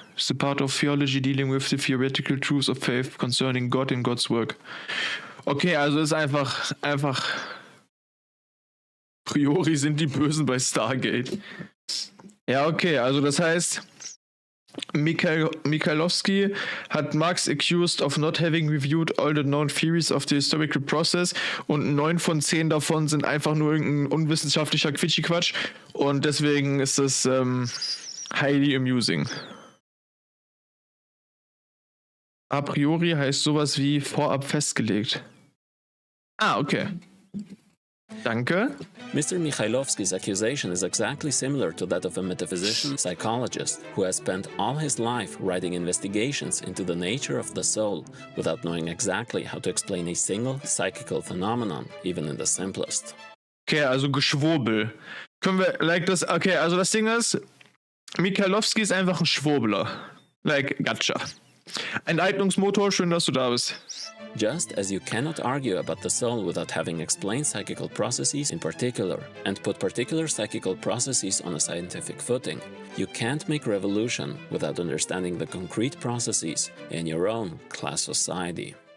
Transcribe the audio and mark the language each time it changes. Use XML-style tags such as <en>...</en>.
<en>It's the part of theology dealing with the theoretical truths of faith concerning God and God's work.</en> <de>Okay, also ist einfach Priori sind die Bösen bei Stargate. Ja, okay, also das heißt, Mikhailowski hat Marx</de> <en>accused of not having reviewed all the known theories of the historical process</en> <de>und 9 von 10 davon sind einfach nur irgendein unwissenschaftlicher Quitschi-Quatsch und deswegen ist es</de> <en>highly amusing.</en> <de>A priori heißt sowas wie vorab festgelegt. Ah, okay. Danke.</de> <en>Mr. Mikhailovsky's accusation is exactly similar to that of a metaphysician psychologist who has spent all his life writing investigations into the nature of the soul without knowing exactly how to explain a single psychical phenomenon, even in the simplest.</en> <de>Okay, also Geschwurbel. Können wir, okay, also das Ding ist, Mikhailowski ist einfach ein Schwurbler. Gotcha. Enteignungsmotor, schön, dass du da bist.</de> <en>Just as you cannot argue about the soul without having explained psychical processes in particular, and put particular psychical processes on a scientific footing, you can't make revolution without understanding the concrete processes in your own class society.</en>